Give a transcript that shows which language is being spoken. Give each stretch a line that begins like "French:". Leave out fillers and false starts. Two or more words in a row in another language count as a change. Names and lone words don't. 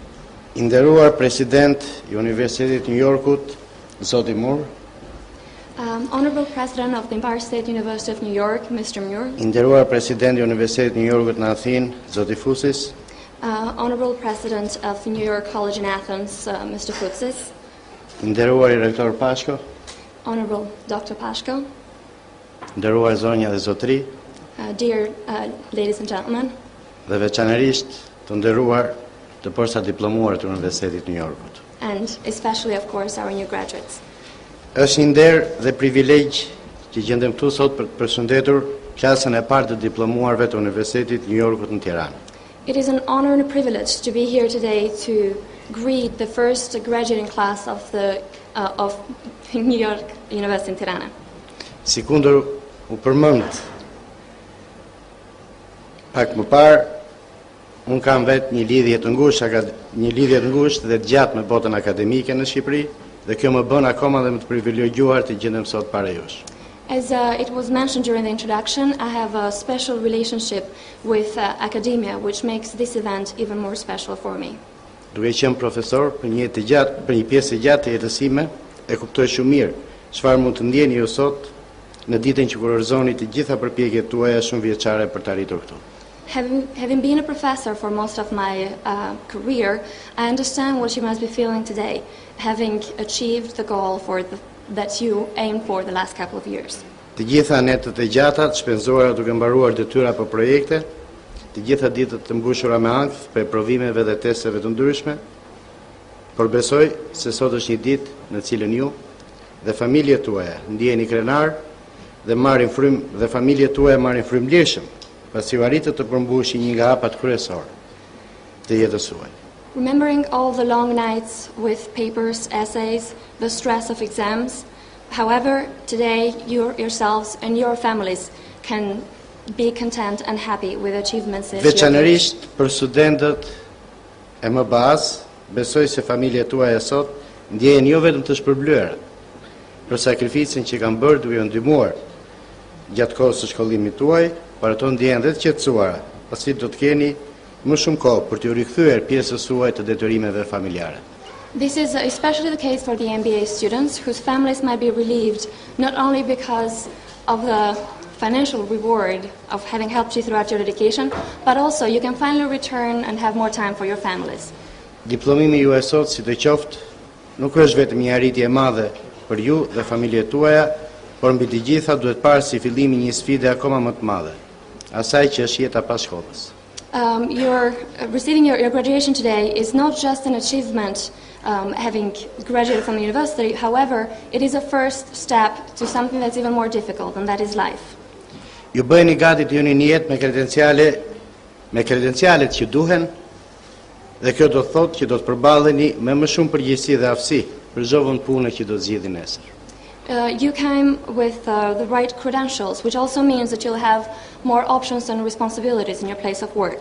Albanian: Nderuar President Universitetit New Yorkut, Zoti Moore.
English: Honorable President of the Empire State University of New York, Mr. Muir.
Albanian: I nderuar Presidenti i Universitetit New Yorkut në Athinë, zoti Fusis.
English: Honorable President of the New York College in Athens, Mr. Futsis.
Albanian: I nderuar i Rektor Pashko.
English: Honorable Dr. Pashko.
Albanian: Nderuar zonja dhe zotri.
English: Dear ladies and gentlemen.
Albanian: Dhe veçanërisht të nderuar të përsa diplomuar të Universitetit New Yorkut.
English: And especially, of course, our new graduates.
Albanian: Është një nder dhe privilegj që gjendem këtu sot për të përshëndetur klasën e parë të diplomuarve të Universitetit New Yorkut në Tiranë.
English: It is an honor and a privilege to be here today to greet the first graduating class of New York University in Tirana.
Albanian: Sikundur u përmend pak më parë, unë kam vetë një lidhje të ngushtë dhe të gjatë me botën akademike në Shqipëri, dhe kjo më bën akoma dhe më të privilegjuar të gjendem sot para jush.
English: As it was mentioned during the introduction, I have a special relationship with academia, which makes this event even more special for me.
Albanian: Duke qenë profesor për një pjesë e gjatë të jetës sime, e kuptoj shumë mirë çfarë mund të ndjeni ju sot në ditën që kurorëzoni të gjitha përpjekjet tuaja shumë vjeçare për të arritur këtu.
English: Having been a professor for most of my career, I understand what you must be feeling today, having achieved the goal that you aimed for the last couple of years.
Albanian: Të gjitha netët e gjata të shpenzuara duke mbaruar detyra për projekte, të gjitha ditët të mbushura me ankth për provimeve dhe testeve të ndryshme, por besoj se sot është një ditë në cilën ju dhe familjet tuaja ndjeheni krenar dhe familjet tuaja marrin frymëlirshëm pasi u arritët të përmbushni një nga hapat kryesorë të jetës suaj.
English: Remembering all the long nights with papers, essays, the stress of exams, however, today you yourselves and your families can be content and happy with achievements that you have reached.
Albanian: Veçanërisht për studentët e më bazë, besoj se familjet tuaja sot ndjehen jo vetëm të shpërblyera për sakrificën që kanë bërë duke u ndihmuar gjatë kohës së shkollimit tuaj, por ato ndjehen dhe të qetësuara, pasi do të keni më shumë kohë për t'u rikthyer pjesës suaj të detyrimeve familjare.
English: This is especially the case for the MBA students whose families might be relieved not only because of the financial reward of having helped you throughout your education, but also you can finally return and have more time for your families.
Albanian: Diplomimi juaj sot, si të qoftë, nuk është vetëm një arritje e madhe për ju dhe familjet tuaja, por mbi të gjitha duhet parë si fillimi një sfide akoma më të madhe, asaj që është jeta pas shkollës.
English: Receiving your graduation today is not just an achievement having graduated from the university, however, it is a first step to something that's even more difficult, and that is life.
Albanian: Ju bëheni gati të jeni një jetë me kredencialet që duhen, dhe kjo do të thotë që do të përballeni me më shumë përgjegjësi dhe aftësi për çdo punë që do të zgjidhni nesër.
English: You came with the right credentials, which also means that you'll have more options and responsibilities in your place of work.